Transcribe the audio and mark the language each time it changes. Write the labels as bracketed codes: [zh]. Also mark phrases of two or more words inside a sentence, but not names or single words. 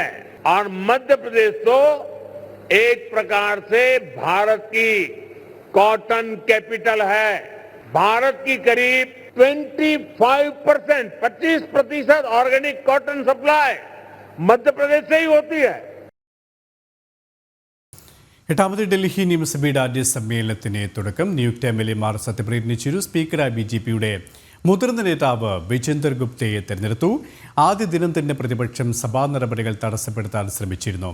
[hi] और मध्य प्रदेश तो एक प्रकार से भारत की [en] cotton capital [hi] है. भारत की करीब 25% [en] organic cotton [hi] सप्लाई मध्य प्रदेश से ही होती है. [ml] എട്ടാമത് ഡൽഹി നിയമസഭയുടെ ആദ്യ സമ്മേളനത്തിന് തുടക്കം. നിയുക്ത MLA-മാർ സത്യപ്രതിജ്ഞ ചെയ്തു. സ്പീക്കറായി BJP-യുടെ മുതിർന്ന നേതാവ് വിജേന്ദർ ഗുപ്തയെ തെരഞ്ഞെടുത്തു. ആദ്യ ദിനം തന്നെ പ്രതിപക്ഷം സഭാ നടപടികൾ തടസ്സപ്പെടുത്താൻ ശ്രമിച്ചിരുന്നു.